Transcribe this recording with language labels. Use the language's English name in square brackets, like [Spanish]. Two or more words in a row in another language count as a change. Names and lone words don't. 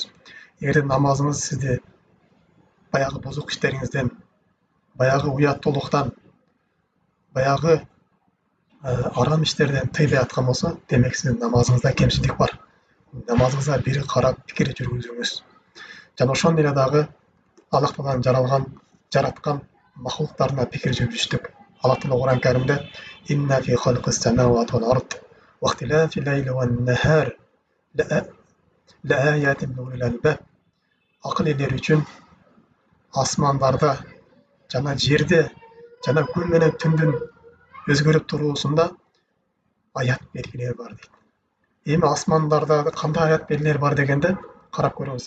[Kyrgyz] Эгерде намазыңыз сизди баягы бузук иштериңизден, баягы уяттуулуктан, баягы арам иштерден тыйбай аткан болсо, демек сиздин намазыңызда кемчилик бар. Намазыңызга бир карап пикир жүргүзүңүз. Жана ошондой эле дагы Аллах Тааланын жараткан махлуктарына пикир жүргүзүштүк. Аллах Таала Кур'ан Каримде [Arabic] «إن في خلق السماوات والأرض واختلاف الليل والنهار لآيات للألباب». [Kyrgyz] Акыл ээлери үчүн асмандарда жана жерде жана күн менен түндүн өзгөрүп туруусунда аят белгилер бар дейт. Эми асмандарда кандай аят белгилер бар дегенде карап көрүңүз.